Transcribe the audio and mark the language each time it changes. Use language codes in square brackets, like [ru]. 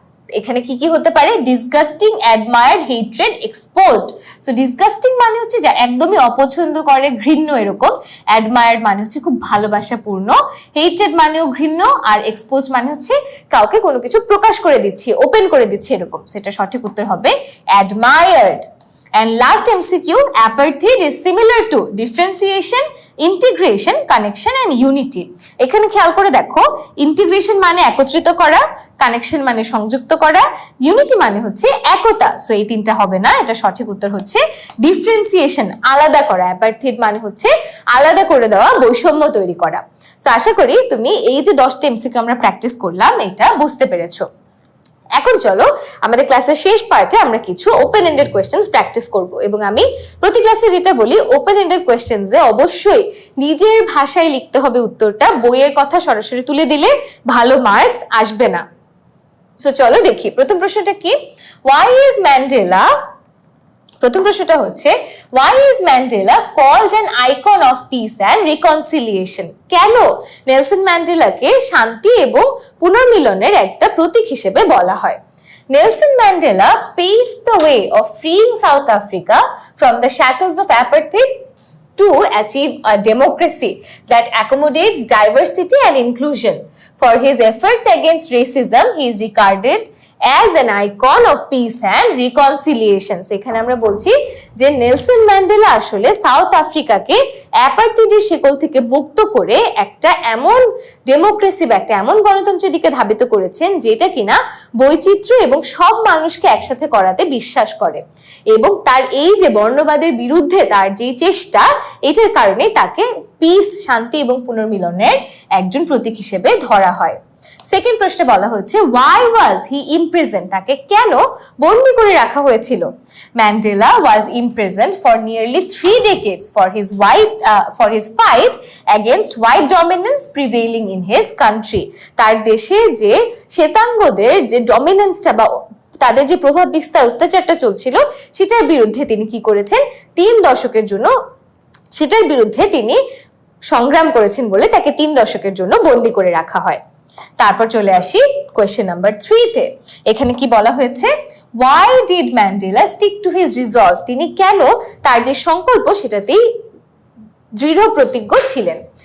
[bn] এখানে কি কি হতে পারে? Disgusting, admired, hatred, exposed. So disgusting মানে হচ্ছে যা একদমই অপছন্দ করে, ঘৃণ্য এরকম। অ্যাডমায়ার্ড মানে হচ্ছে খুব ভালোবাসাপূর্ণ, হেট্রেড মানেও ঘৃণ্য, আর এক্সপোজড মানে হচ্ছে কাউকে কোনো কিছু প্রকাশ করে দিচ্ছে, ওপেন করে দিচ্ছে এরকম। সেটা সঠিক উত্তর হবে admired. [en] And last MCQ, apartheid is similar to differentiation, integration, connection and unity. [bn] এখানে খেয়াল করে দেখো, ইন্টিগ্রেশন মানে একত্রিত করা, কানেকশন মানে সংযুক্ত করা, ইউনিটি মানে হচ্ছে একতা। সো এই তিনটা হবে না, এটা সঠিক উত্তর হচ্ছে ডিফারেন্সিয়েশন, আলাদা করা। অ্যাপার্থেইড মানে হচ্ছে আলাদা করে দেওয়া, বৈষম্য তৈরি করা। তো আশা করি তুমি এই যে 10টা MCQ আমরা প্র্যাকটিস করলাম এটা বুঝতে পেরেছো। এখন চলো আমাদের ক্লাসের শেষ পার্টে আমরা কিছু ওপেন এন্ডেড কোয়েশ্চেন্স প্র্যাকটিস করব। এবং আমি প্রতি ক্লাসে যেটা বলি, ওপেন এন্ডেড কোয়েশ্চেন্সে অবশ্যই নিজের ভাষায় লিখতে হবে উত্তরটা। বইয়ের কথা সরাসরি তুলে দিলে ভালো মার্কস আসবে না। সো চলো দেখি প্রথম প্রশ্নটা কি। [en] why is Mandela, [bn] প্রথম প্রশ্নটা হচ্ছে [en] why is Mandela called an icon of peace and reconciliation? [bn] কেন নেলসন ম্যান্ডেলাকে শান্তি এবং পুনর্মিলনের একটা প্রতীক হিসেবে বলা হয়? [en] Nelson Mandela paved the way of freeing South Africa from the shackles of apartheid to achieve a democracy that accommodates diversity and inclusion. For his efforts against racism, he is regarded as an icon of peace and reconciliation. [bn] So এখানে আমরা বলছি যে Nelson Mandela আসলে south আফ্রিকাকে অ্যাপার্থাইডের শিকল থেকে মুক্ত করে একটা এমন ডেমোক্রেসি বা একটা এমন গণতন্ত্রের দিকে ধাবিত করেছেন যেটা কিনা বৈচিত্র্য এবং সব মানুষকে একসাথে করাতে বিশ্বাস করে। এবং তার এই যে বর্ণবাদের বিরুদ্ধে তার যে চেষ্টা, এটার কারণে তাকে পিস, শান্তি এবং পুনর্মিলনের একজন প্রতীক হিসেবে ধরা হয়। সেকেন্ড প্রশ্নে বলা হচ্ছে [en] why was he imprisoned? [bn] তাকে কেন বন্দী করে রাখা হয়েছিল? [en] Mandela was imprisoned for nearly 3 decades for his fight against white dominance prevailing in his country. [bn] তার দেশে যে শ্বেতাঙ্গদের যে ডমিনেন্সটা বা তাদের যে প্রভাব বিস্তার, অত্যাচারটা চলছিল, সেটার বিরুদ্ধে তিনি কি করেছেন? 3 দশকের জন্য সেটার বিরুদ্ধে তিনি সংগ্রাম করেছেন বলে তাকে 3 দশকের জন্য বন্দী করে রাখা হয়। তারপর চলে আসি কোয়েশ্চেন নাম্বার 3 তে। এখানে কি বলা হয়েছে, [en] why did Mandela stick to his resolve? [bn] তিনি কেন তার যে সংকল্প সেটাতেই দৃঢ় প্রতিজ্ঞ ছিলেন।